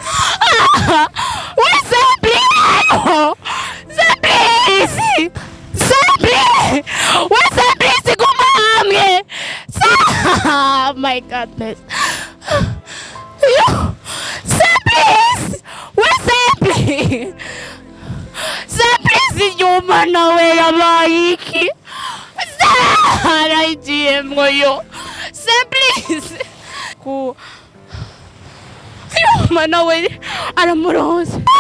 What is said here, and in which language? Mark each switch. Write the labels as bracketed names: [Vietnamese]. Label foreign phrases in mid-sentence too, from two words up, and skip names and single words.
[Rundi] we Simplice kumamwe [English] oh my goodness [Rundi] yo Simplice mana we yabaye iki arayigiyemwo yo simplice ku mana we aramuronse